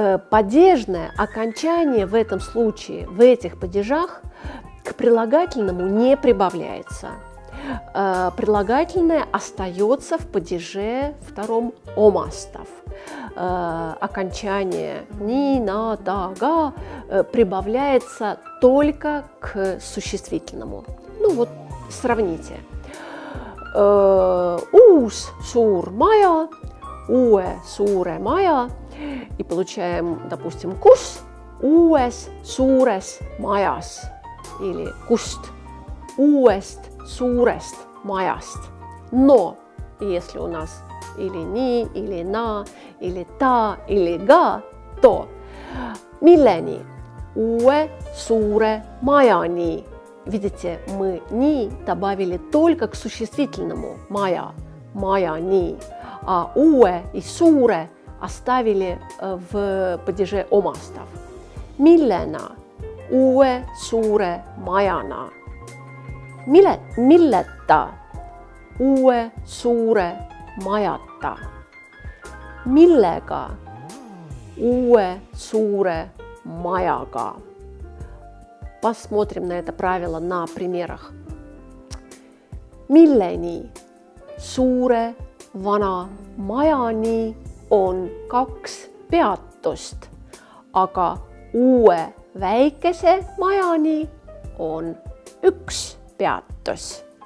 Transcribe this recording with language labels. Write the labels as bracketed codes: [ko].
[ru] Падежное окончание в этом случае, в этих падежах, к прилагательному не прибавляется. Прилагательное остается в падеже втором омастов. Окончание ни, на, та, га прибавляется только к существительному. Ну вот, сравните. [et] Uus suur maja, uue suure maja. [ru] И получаем, допустим, [et] kus uues suures majas. [ru] Или [et] kust uuest suurest majast. [ru] Но если у нас или ни, или на, или та, или га, то milleni? [et] Uue suure majani. [ru] Видите, мы ни добавили только к существительному maja, majani, а uue и suure оставили в падеже омастов. [et] Millena? Uue suure majana. Milleta? Uue suure majata. Millega? Uue suure majaga. [ru] Посмотрим на это правило на примерах. [et] Milleni? Suure vana majani on 2 peatust, aga uue väikese majani on 1 peatus.